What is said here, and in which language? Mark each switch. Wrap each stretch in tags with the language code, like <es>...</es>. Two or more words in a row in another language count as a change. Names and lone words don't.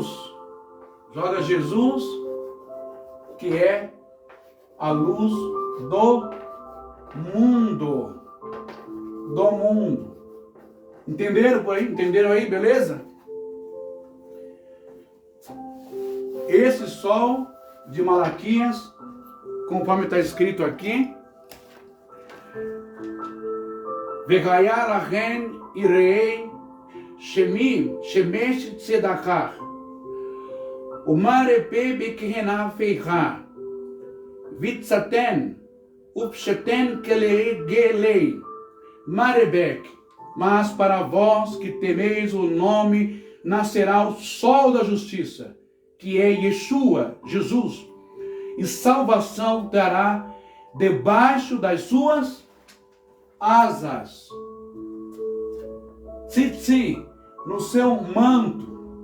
<pt>Joga Jesus, que é a luz do mundo. Do mundo. Entenderam por aí? Entenderam aí? Beleza? Esse sol de Malaquias, conforme está escrito aqui,</pt> <he>וזרחה לכם יראי שמי שמש צדקה ומרפא בכנפ יה ויצאתם ופשתם כעגלי מרבק.</he> <pt>Mas para vós que temeis o nome, nascerá o sol da justiça, que é Yeshua, Jesus, e salvação dará debaixo das suas asas. Tzitzi, no seu manto.</pt>